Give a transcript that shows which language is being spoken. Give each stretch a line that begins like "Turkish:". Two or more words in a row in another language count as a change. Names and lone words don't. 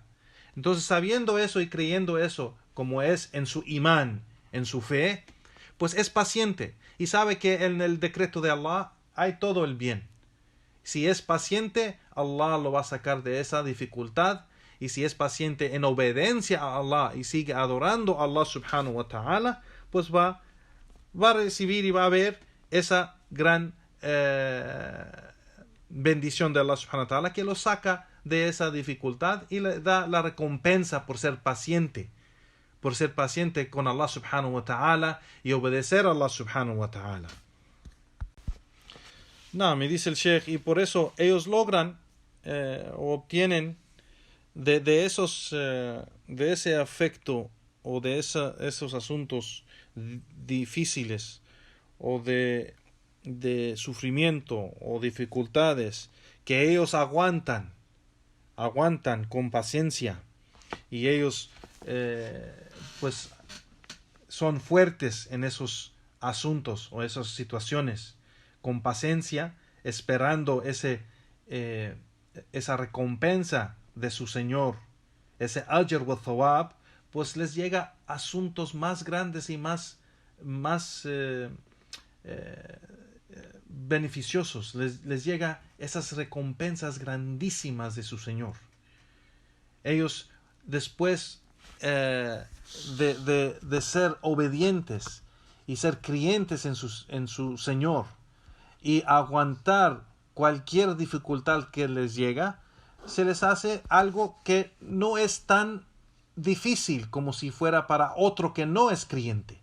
Spanish: Entonces, sabiendo eso y creyendo eso, como es en su imán, en su fe, pues es paciente y sabe que en el decreto de Allah hay todo el bien. Si es paciente, Allah lo va a sacar de esa dificultad, y si es paciente en obediencia a Allah y sigue adorando a Allah
Arabic: سبحانه وتعالى,
Spanish: pues va a recibir y va a ver esa gran bendición de Allah
Arabic: سبحانه وتعالى,
Spanish: que lo saca de esa dificultad y le da la recompensa por ser paciente con Allah
Arabic: سبحانه وتعالى
Spanish: y obedecer a Allah
Arabic: سبحانه وتعالى.
Spanish: No, me dice el Sheikh, y por eso ellos logran o obtienen de ese afecto o de esos asuntos difíciles o de sufrimiento o dificultades, que ellos aguantan con paciencia, y ellos pues son fuertes en esos asuntos o esas situaciones, con paciencia, esperando esa recompensa de su Señor, ese
Arabic: أجر وثواب,
Spanish: pues les llega asuntos más grandes y más beneficiosos, les llega esas recompensas grandísimas de su Señor. Ellos, después de ser obedientes y ser creyentes en su Señor y aguantar cualquier dificultad que les llega, se les hace algo que no es tan difícil como si fuera para otro que no es creyente.